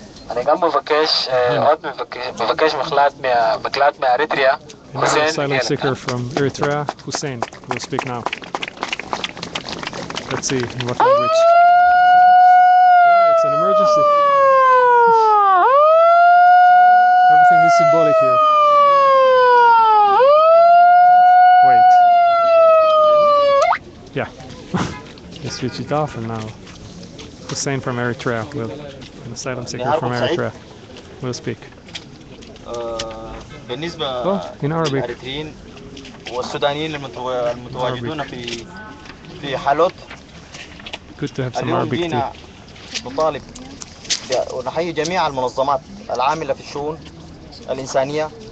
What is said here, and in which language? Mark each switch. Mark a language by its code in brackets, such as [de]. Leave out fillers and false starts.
[he] אני גם מבקש, עוד מבקש מקלט מאריתריאה. [en] Another asylum seeker from Eritrea, Hussein, will speak now. Let's see in what language. Yeah, it's an emergency. Everything is symbolic here. Wait. Yeah. Let's switch it off and now Hussein from Eritrea will, an asylum seeker from Eritrea, will speak. [ar] بالنسبة للإريتريين والسودانيين المتواجدون في حالوت اليوم جينا نطالب ونحيي جميع المنظمات العاملة في الشؤون الإنسانية.